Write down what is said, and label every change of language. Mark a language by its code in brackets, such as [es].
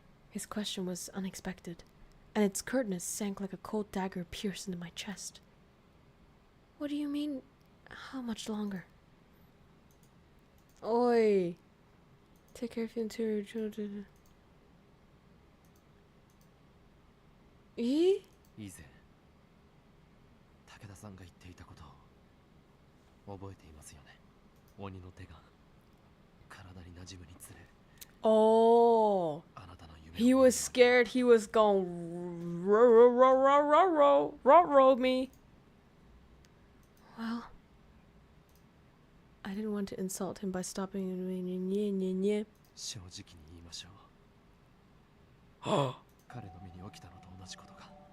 [en] His question was unexpected, and its curtness sank like a cold dagger pierced into my chest. What do you mean, how much longer? Oi. Take care of your interior children. [ja] 以前武田さんが言っていたことを覚えていますよね。鬼の手が体に馴染むにつれ [en] Oh, he was scared he was gonna roll me. Well, I didn't want to insult him by stopping and me. [ja] 正直に言いましょう。彼の身に起きたのと同じことが。